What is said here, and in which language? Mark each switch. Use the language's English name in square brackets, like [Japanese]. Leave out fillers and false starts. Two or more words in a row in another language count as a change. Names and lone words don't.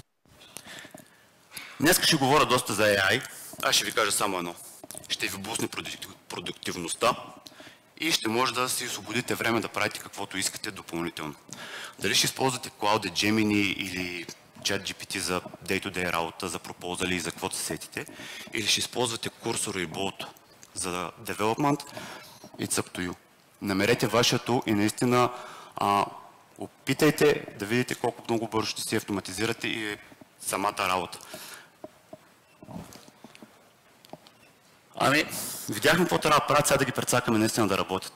[Bulgarian] Днес ще говоря доста за AI. Аз ще ви кажа само едно. Ще ви бусне продуктивността и ще може да си освободите време да правите каквото искате допълнително. Дали ще използвате Cloud, Gemini или ChatGPT за day-to-day работа, за пропозали и за каквото се сетите, или ще използвате Cursor и Bolt за development, [English] it's up to you. [Bulgarian] Намерете вашето и наистина опитайте да видите колко много бързо ще си автоматизирате и самата работа. Видяхме какво трябва да правят, сега да ги прецакаме наистина да работят.